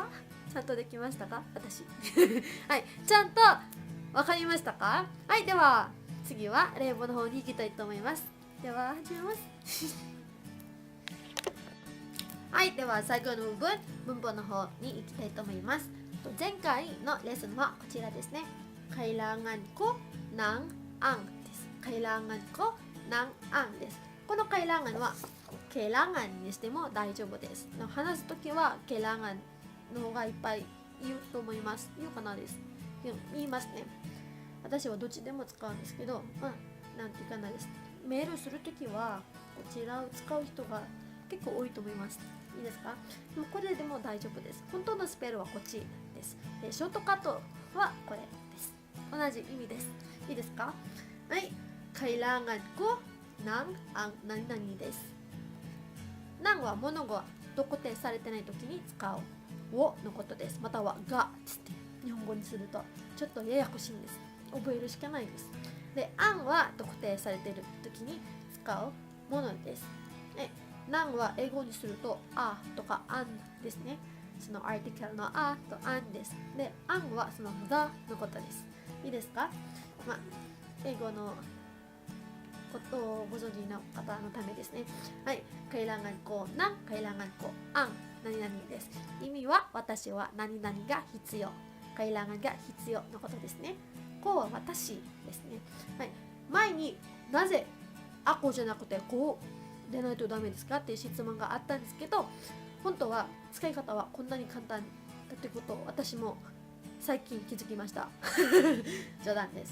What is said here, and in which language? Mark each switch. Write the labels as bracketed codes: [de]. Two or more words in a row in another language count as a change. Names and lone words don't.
[ja] ちゃんとできましたか？私はい、ちゃんとわかりましたか？はい、では次は例文の方に行きたいと思います。では始めますはい、では最後の部分、文法の方に行きたいと思います。前回のレッスンはこちらですね。 [tl] kailangan ko ng ang [ja] です。 [tl] kailangan ko ng ang [ja] です。このkailanganはkailanganにしても大丈夫です。話すときはkailanganの方がいっぱい言うと思います。言うかなです。言いますね。私はどっちでも使うんですけど、なんていうかなです。メールするときはこちらを使う人が結構多いと思います。いいですか？でもこれでも大丈夫です。本当のスペルはこっちです。で、ショートカットはこれです。同じ意味です。いいですか？はい。 [tl] kailangan ko ng ang [ja] 何々です。ngは物が特定されてないときに使うをのことです。またはがつって日本語にするとちょっとややこしいんです。覚えるしかないです。で、angは特定されているときに使うものです。なんは英語にするとあとかあんですね。そのアーティクルのあとあんです。で、あんはその the のことです。いいですか？英語のことをご存知の方のためですね。はい。 [tl] kailangan ko ng kailangan ko ang [ja] 何々です。意味は私は何々が必要。kailanganが必要のことですね。こうは私ですね。はい。前になぜあこじゃなくてこうでないとダメですかっていう質問があったんですけど、本当は使い方はこんなに簡単だってことを私も最近気づきました冗談です。